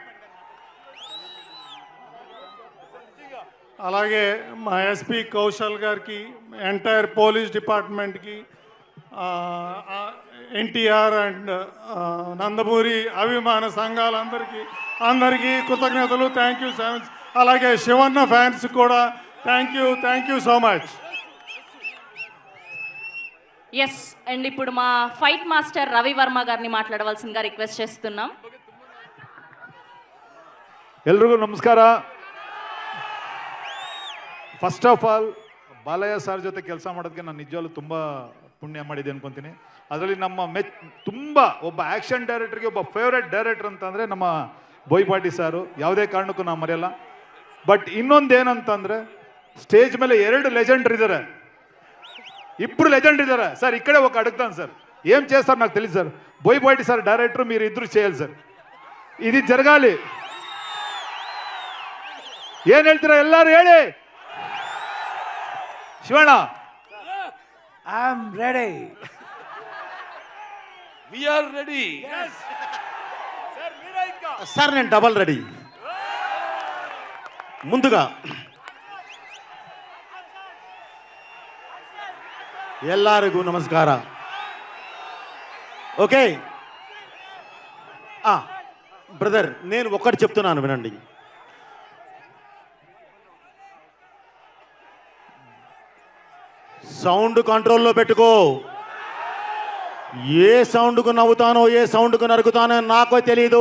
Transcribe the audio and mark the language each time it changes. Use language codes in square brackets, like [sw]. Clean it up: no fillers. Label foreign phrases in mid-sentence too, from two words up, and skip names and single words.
[te] అలాగే మా ఎస్పీ కౌశల్ గారికి, [en] entire police [te] డిపార్ట్మెంట్కి, ఎన్టీఆర్ అండ్ నందమూరి అభిమాన సంఘాలందరికీ కృతజ్ఞతలు. [en] thank you so much. [te] అలాగే శివన్న ఫ్యాన్స్ కూడా [en] thank you so much. [te] ఎస్. అండ్ ఇప్పుడు మా [en] fight master [te] రవి వర్మ గారిని మాట్లాడవలసిందిగా రిక్వెస్ట్ చేస్తున్నాం. [kn] ಎಲ್ರಿಗೂ ನಮಸ್ಕಾರ. [en] first of all, [kn] ಬಾಲಯ್ಯ ಸರ್ ಜೊತೆ ಕೆಲಸ ಮಾಡೋದಕ್ಕೆ ನಾನು ನಿಜವಾಗ್ಲೂ ತುಂಬ ಪುಣ್ಯ ಮಾಡಿದೆ ಅನ್ಕೊತೀನಿ. ಅದರಲ್ಲಿ ನಮ್ಮ ತುಂಬ ಒಬ್ಬ ಆ್ಯಕ್ಷನ್ ಡೈರೆಕ್ಟರ್ಗೆ ಒಬ್ಬ [en] favourite director [kn] ಅಂತಂದರೆ ನಮ್ಮ ಬೋಯಿಪಾಟಿ ಸಾರು, ಯಾವುದೇ ಕಾರಣಕ್ಕೂ ನಾವು ಮರೆಯಲ್ಲ. ಬಟ್ ಇನ್ನೊಂದೇನಂತಂದರೆ, ಸ್ಟೇಜ್ ಮೇಲೆ 2 ಲೆಜೆಂಡರ್ [te] ఇద్దరు లెజెండ్ ఇద్దరు సార్. ఇక్కడే ఒక అడుగుతాను సార్, ఏం చేస్తారు నాకు తెలియదు సార్. బోయిపాటి సార్ డైరెక్టర్, మీరు ఇద్దరు చేయాలి సార్, ఇది జరగాలి. [kn] ಏನ್ ಹೇಳ್ತೀರಾ ಎಲ್ಲರೂ ಹೇಳಿ. ಶಿವಣ್ಣ, [en] I am ready. we are ready [te] సార్. నేను [en] double ready. [te] ముందుగా [kn] ಎಲ್ಲರಿಗೂ ನಮಸ್ಕಾರ. [te] ఓకే బ్రదర్, నేను ఒక్కటి చెప్తున్నాను వినండి. సౌండ్ కంట్రోల్లో పెట్టుకో. ఏ సౌండ్కు నవ్వుతానో, ఏ సౌండ్కు నరుకుతానో నాకో తెలీదు.